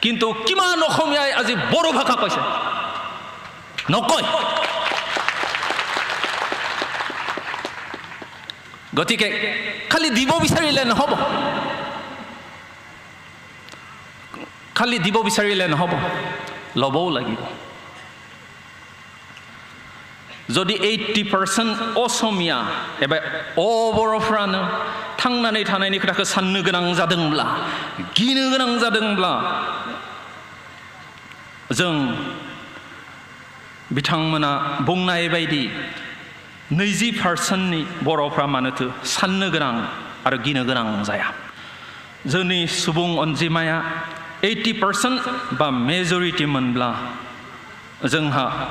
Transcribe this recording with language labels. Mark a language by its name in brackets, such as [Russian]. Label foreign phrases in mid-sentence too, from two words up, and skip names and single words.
[Assamese] কিন্তু কিমান অসমীয়াই আজি বড়ো ভাষা কৈছে নকয় গতিকে খালি দিব বিচাৰিলে নহব খালি দিব বিচাৰিলে নহব লবও লাগিব যদি 80% অসমীয়া [Bodo] एबा बर'फ्रानो थांनानै थानायनि खोथाखौ साननो गोनां जादोंब्ला गिनो गोनां जादोंब्ला जों बिथांमोना बुंनाय बायदि 20%नि बर'फ्रा मानोथो साननो गोनां आरो गिनो गोनां जाया जोंनि सुबुं अनजिमाया 80% बा मेजरिटी मोनब्ला जोंहा